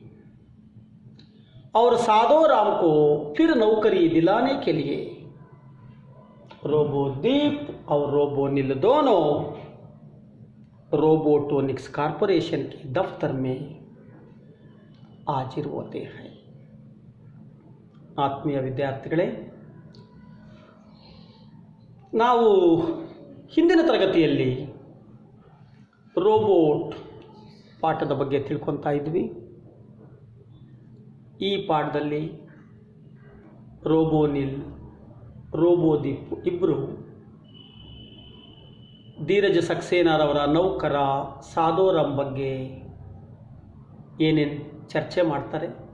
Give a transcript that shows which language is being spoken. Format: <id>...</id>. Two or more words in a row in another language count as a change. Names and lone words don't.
<hi>और साधोराम को फिर नौकरी दिलाने के लिए रोबोदीप और रोबोनिल दोनों रोबोटोनिक्स कॉर्पोरेशन के दफ्तर में हाजिर होते हैं।</hi> <kn>ಆತ್ಮೀಯ ವಿದ್ಯಾರ್ಥಿಗಳೇ, ನಾವು ಹಿಂದಿನ ತರಗತಿಯಲ್ಲಿ ರೋಬೋಟ್ ಪಾಠದ ಬಗ್ಗೆ ತಿಳ್ಕೊತಾ ಇದ್ವಿ. ಈ ಪಾಠದಲ್ಲಿ ರೋಬೋನಿಲ್, ರೋಬೋದೀಪ್ ಇಬ್ಬರು ಧೀರಜ್ ಸಕ್ಸೇನಾರವರ ನೌಕರ ಸಾಧೋರಾಮ್ ಬಗ್ಗೆ ಏನೇನು ಚರ್ಚೆ ಮಾಡ್ತಾರೆ,</kn>